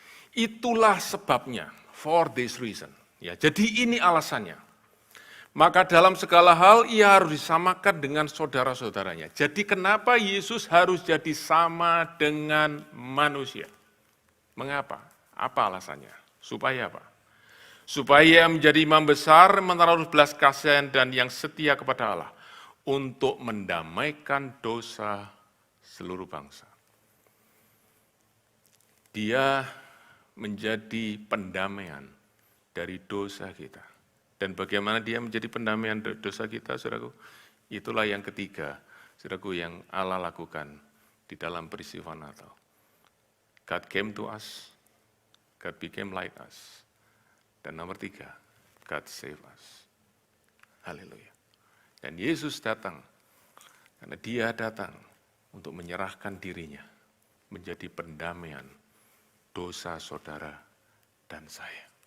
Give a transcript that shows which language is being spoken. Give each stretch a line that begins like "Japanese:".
Indonesian: Itulah sebabnya,
English: for this reason.
Indonesian: Ya, jadi ini alasannya. Maka dalam segala hal ia harus disamakan dengan saudara-saudaranya. Jadi kenapa Yesus harus jadi sama dengan manusia? Mengapa? Apa alasannya? Supaya apa? Supaya menjadi imam besar, menaruh belas kasihan dan yang setia kepada Allah. Untuk mendamaikan dosa seluruh bangsa. Dia menjadi pendamaian dari dosa kita. Dan bagaimana dia menjadi pendamaian dosa kita, saudaraku? Itulah yang ketiga, saudaraku, yang Allah lakukan di dalam peristiwa Natal.
English: God came to us, God became like us.
Indonesian: Dan nomor tiga,
English: God save us.
Indonesian: Haleluya. Dan Yesus datang, karena dia datang untuk menyerahkan dirinya, menjadi pendamaian dosa saudara dan saya.